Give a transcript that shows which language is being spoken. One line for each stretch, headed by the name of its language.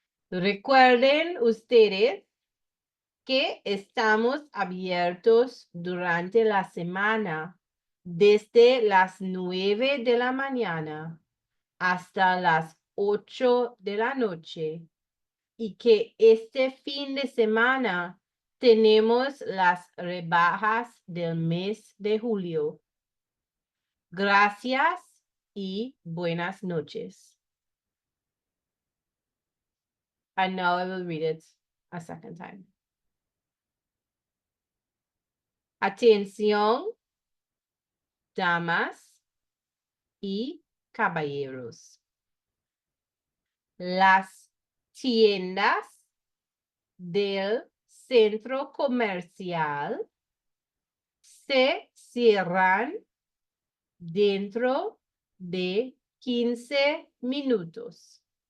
Spanish: Recuerden ustedes que estamos abiertos durante la semana desde las 9 de la mañana hasta las 8 de la noche y que este fin de semana Tenemos las rebajas del mes de julio. Gracias y buenas noches.
English: And now I will read it a second time.
Spanish: Atención, damas y caballeros. Las tiendas del centro comercial se cierran dentro de 15 minutos.